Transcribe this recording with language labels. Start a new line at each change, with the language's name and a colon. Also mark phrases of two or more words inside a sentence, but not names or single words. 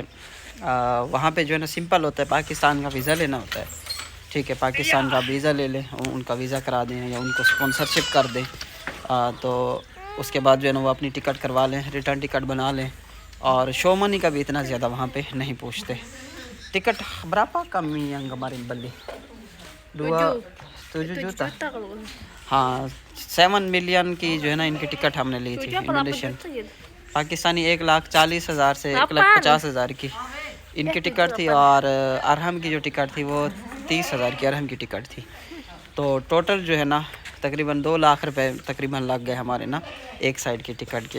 Hindi: वहाँ पे जो है ना सिंपल होता है, पाकिस्तान का वीज़ा लेना होता है। ठीक है, पाकिस्तान का वीज़ा ले लें, उनका वीज़ा करा दें या उनको स्पॉन्सरशिप कर दें, तो उसके बाद जो है ना वो अपनी टिकट करवा लें,
English: return ticket
Hindi: बना लें। और
English: show money
Hindi: का भी इतना ज़्यादा वहाँ पे नहीं पूछते।
Indonesian: टिकट berapa kami yang kemarin beli? 7 juta।
Hindi: हाँ, 7 मिलियन की जो है ना इनकी टिकट हमने ली थी इंडोनेशियन। पाकिस्तानी 1,40,000 से 1,50,000 की इनकी टिकट थी, और अरहम की जो टिकट थी वो 30,000 की अरहम की टिकट थी। तो टोटल जो है ना तकरीबन 2 लाख रुपए तकरीबन लग गए हमारे ना एक साइड की टिकट के।